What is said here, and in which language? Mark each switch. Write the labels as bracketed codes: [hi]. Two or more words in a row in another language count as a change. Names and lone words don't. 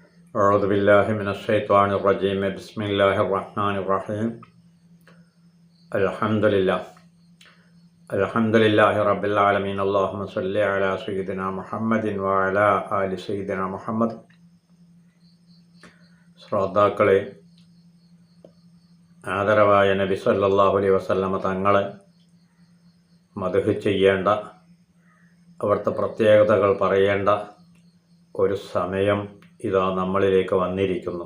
[ar] أعوذ بالله من الشيطان الرجيم بسم الله الرحمن الرحيم الحمد لله رب العالمين اللهم صل على سيدنا محمد وعلى آل سيدنا محمد. [ml] ശ്രോതാക്കളെ, ആദരവായ നബി [ar] صلى الله عليه وسلم [ml] തങ്ങളെ മദ്ഹ് ചെയ്യേണ്ട, അവിടുത്തെ പ്രത്യേകതകൾ പറയേണ്ട ഒരു സമയം ഇതാ നമ്മളിലേക്ക് വന്നിരിക്കുന്നു.